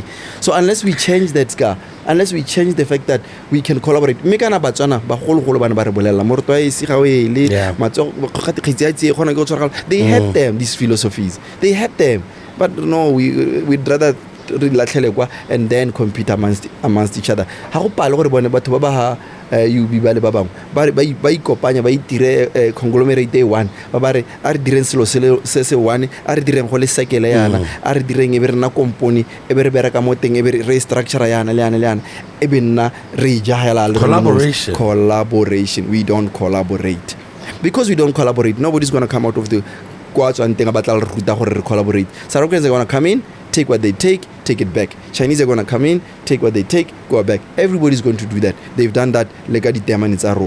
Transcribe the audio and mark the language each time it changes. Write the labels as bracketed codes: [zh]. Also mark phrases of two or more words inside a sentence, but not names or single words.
[en] So unless we change that scar, unless we change the fact that we can collaborate, they had them, these philosophies. They had them. But no, we'd rather and then compete amongst each other. [tn] You be ba ikopanya ba itire [en] conglomerate day one [tn] ba re a re direng selo se one a re direng go le sekele yana a re direng e be rena company e be re bereka mo teng e be re structure yana e be nna re jahela collaboration. [en] We don't collaborate. Because we don't collaborate, nobody's going to come out of the quads and think about collaborate. South Africans are going to come in, take what they take it back. Chinese are going to come in, take what they take, go back. Everybody's going to do that. They've done that. Legadi Deman is our own.